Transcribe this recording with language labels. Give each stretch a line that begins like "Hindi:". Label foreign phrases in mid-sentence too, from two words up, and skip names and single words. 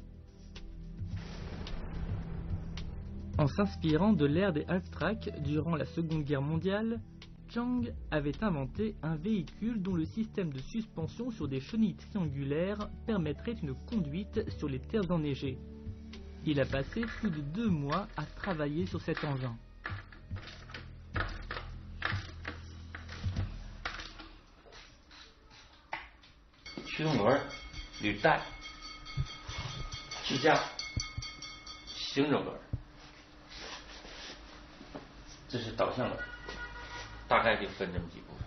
French: En s'inspirant de l'ère des half-tracks durant la Seconde Guerre mondiale, Zhang avait inventé un véhicule dont le système de suspension sur des chenilles triangulaires permettrait une conduite sur les terres enneigées. Il a passé plus de 2 mois à travailler sur cet engin.
Chinese: 驱动轮、履带、支架、行走轮，这是导向轮，大概就分这么几部分。